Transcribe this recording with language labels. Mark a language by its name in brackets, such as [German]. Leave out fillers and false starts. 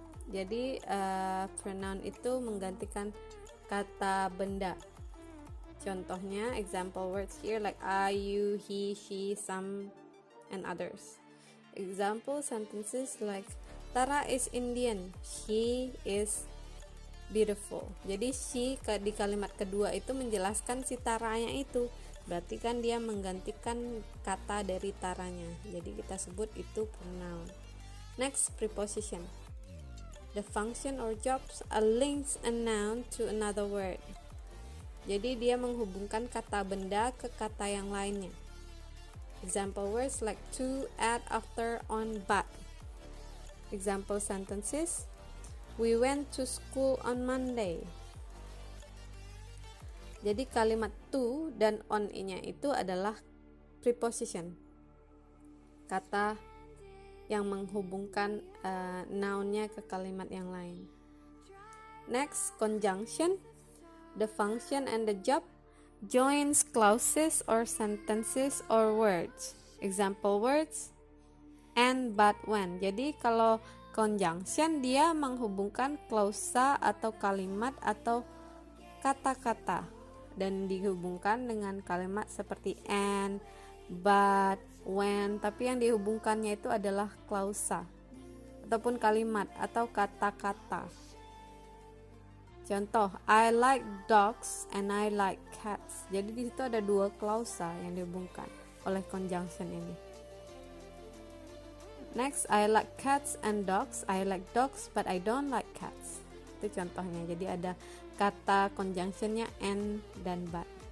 [Indonesian] Jadi pronoun itu menggantikan kata benda. Contohnya, [English] example words here like I, you, he, she, some, and others. Example sentences like Tara is Indian, she is beautiful. [Indonesian] Jadi she di kalimat kedua itu menjelaskan si Taranya itu. Berarti kan dia menggantikan kata dari Taranya. Jadi kita sebut itu pronoun. [English] Next, preposition. The function or jobs links a noun to another word. [Indonesian] Jadi dia menghubungkan kata benda ke kata yang lainnya. [English] Example words like to, at, after, on, but. Example sentences, we went to school on Monday. [Indonesian] Jadi kalimat to dan on-nya itu adalah preposition, kata yang menghubungkan noun-nya ke kalimat yang lain. [English] Next, conjunction. The function and the job joins clauses or sentences or words. Example words, and, but, when. [Indonesian] Jadi kalau conjunction dia menghubungkan klausa atau kalimat atau kata-kata dan dihubungkan dengan kalimat seperti and, but, when, tapi yang dihubungkannya itu adalah klausa ataupun kalimat atau kata-kata. Contoh, [English] I like dogs and I like cats. [Indonesian] Jadi di situ ada dua klausa yang dihubungkan oleh conjunction ini. [English] Next, I like cats and dogs. I like dogs but I don't like cats. [Indonesian] Itu contohnya. Jadi ada kata conjunctionnya and dan but.